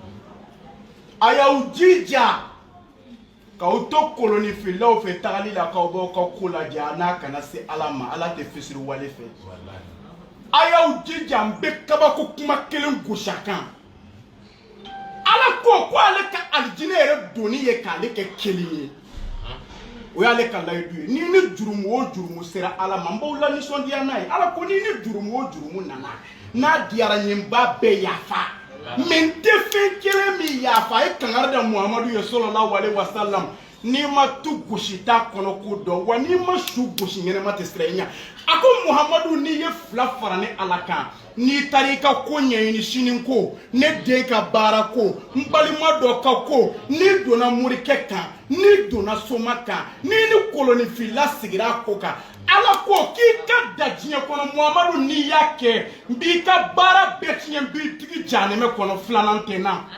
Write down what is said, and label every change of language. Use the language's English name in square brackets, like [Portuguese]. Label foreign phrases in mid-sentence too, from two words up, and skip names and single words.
[Bambara] a y'aw jija k'aw to kolonifilaw fɛ tagali la k'aw b'aw ka ko lajɛ a n'a kana se Ala ma Ala tɛ fisiri wale fɛ a y'aw jija n bɛ kabako kuma kelen gosi a kan Ala ko ale ka alijinɛ yɛrɛ doni ye k'ale kɛ kelen ye o y'ale ka layidu ye ni jurumu o jurumu sera Ala ma n b'aw lanisɔndiya n'a ye Ala ko ni jurumu o jurumu nana n'a diyara n ye n b'a bɛɛ yafa mais n tɛ fɛn kelen min yafa a ye kangari da Muhamadu ye [Arabic] صلى الله عليه وسلم [Bambara] n'i ma tu gosi t'a kɔnɔ ko dɔn wa n'i ma su gosi ɲɛnɛma tɛ sira i ɲɛ a ko Muhamadu n'i ye fila fara ni Ala kan n'i taara i ka ko ɲɛɲini sini ko ne den ka baara ko n balima dɔ ka ko n'i donna morikɛ kan n'i donna soma kan n'i ni kolonifila sigira a ko kan Ala ko k'i ka da diɲɛ kɔnɔ Muhamadu n'i y'a kɛ n b'i ka baara bɛɛ tiɲɛ n b'i tigi jahanɛmɛ kɔnɔ filanan tɛ na